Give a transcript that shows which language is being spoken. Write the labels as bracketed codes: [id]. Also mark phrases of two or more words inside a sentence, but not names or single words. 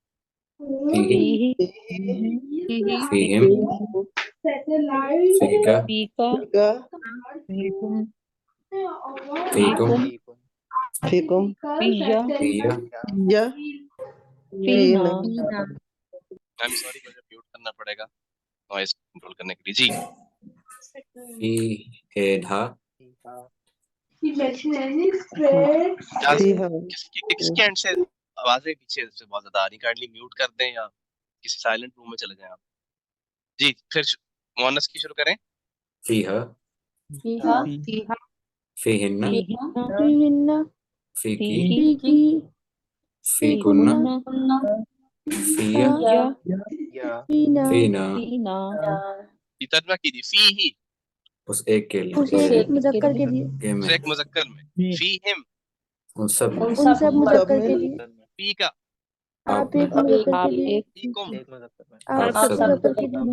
[ar] فيه فيهم فيك फीका फीकुम फीकुम फिया يا فينا [en] I am sorry, [hi] मुझे म्यूट करना पड़ेगा [en] noise control [hi] करने के लिए। जी [ar] फीहेधा फीहा [hi] किसके एंड से आवाजें पीछे से बहुत ज्यादा आ रही, [en] kindly mute [hi] कर दें या किसी [en] silent room [hi] में चले जाएं आप। जी फिर मुअन्नस की शुरू करें। [ar] فيها فيهن فيكِ فيكن فيَّ فينا [hi] ये तर्जमा कीजिए। [ar] فيه, [hi] उस एक के लिए मुजक्कर के लिए के में एक मुजक्कर में। [ar] فيهم, [hi] उन सब में उन सब मुजक्कर के लिए [ar] فيك, [hi] आप आप में एक मुजक्कर के लिए फीकुम, आप आप सब सब मुजक्कर के लिए